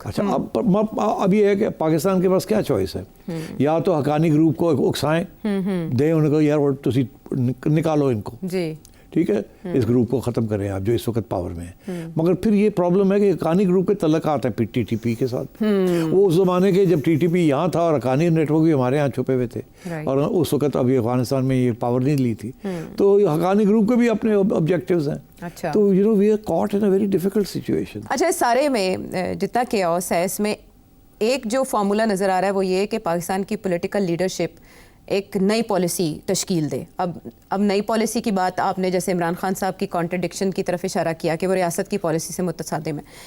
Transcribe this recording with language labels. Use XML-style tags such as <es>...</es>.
<ur>اچھا, اب یہ ہے کہ پاکستان کے پاس کیا چوائس ہے, یا تو حقانی گروپ کو اکسائیں دیں ان کو,</ur> <pa>یار تسی نکالو ان کو,</pa> <ur>جی ٹھیک ہے, اس گروپ کو ختم کریں آپ جو اس وقت پاور میں ہے. مگر پھر یہ پرابلم ہے کہ حقانی گروپ کے تعلقات ہیں ٹی ٹی پی کے ساتھ. وہ اس زمانے کے جب ٹی ٹی پی یہاں تھا اور حقانی نیٹ ورک بھی ہمارے یہاں چھپے ہوئے تھے, اور اس وقت ابھی افغانستان میں یہ پاور نہیں لی تھی, تو حقانی گروپ کے بھی اپنے آبجیکٹیوز ہیں.</ur> <en>تو you know we are caught in a very difficult situation.</en> <ur>اچھا, اس سارے میں جتنا کیوس ہے اس میں ایک جو فارمولا نظر آ رہا ہے وہ یہ کہ پاکستان کی پولیٹیکل لیڈرشپ ایک نئی پالیسی تشکیل دے. اب نئی پالیسی کی بات آپ نے جیسے عمران خان صاحب کی کانٹرڈکشن کی طرف اشارہ کیا کہ وہ ریاست کی پالیسی سے متصادم ہے.</ur>